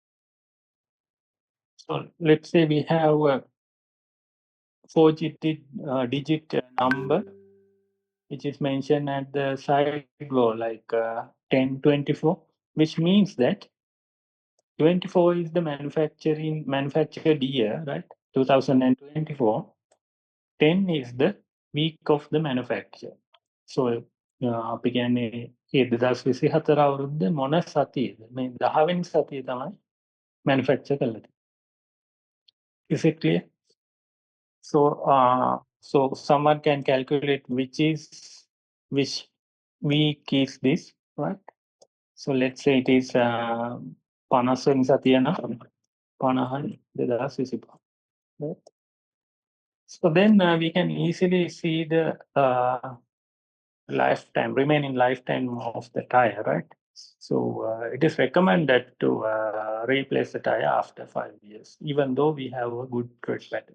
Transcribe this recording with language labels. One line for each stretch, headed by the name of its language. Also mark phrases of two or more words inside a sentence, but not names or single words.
English: So let's say we have a 4 digit number which is mentioned at the side wall, like 1024, which means that 24 is the manufactured year, right? 2024. 10 is the week of the manufacture.
Sinhala: So අපි කියන්නේ ඒ 2024 අවුරුද්ද මොන සතියේද? මේ 10 වෙනි සතියේ තමයි manufacture කළා තියෙන්නේ.
English: Is it clear? So someone can calculate which week is this, right? So let's say it is 50
Sinhala: වෙනි සතිය නම්
English: 50යි 2025. Right? So then we can easily see the remaining lifetime of the tire, right? So it is recommended to replace the tire after 5 years, even though we have a good tread pattern.